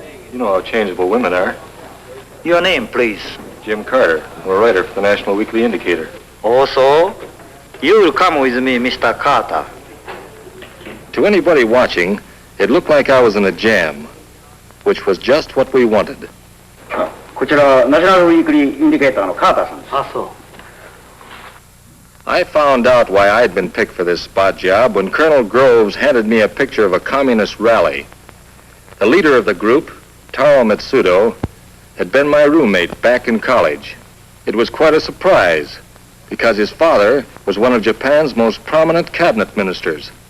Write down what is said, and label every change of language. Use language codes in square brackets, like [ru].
[en] You know how changeable women are. Your name, please. Jim Carter. I'm a writer for the National Weekly Indicator. Also, you will come with me, Mr. Carter. To anybody watching, it looked like I was in a jam, which was just what we wanted. [ja] こちらはナショナルウィークリーインディケーターのカーターさんです。あ、そう。 [en] I found out why I'd been picked for this spot job when Colonel Groves handed me a picture of a communist rally. The leader of the group, Taro Mitsudo, had been my roommate back in college. It was quite a surprise, because his father was one of Japan's most prominent cabinet ministers.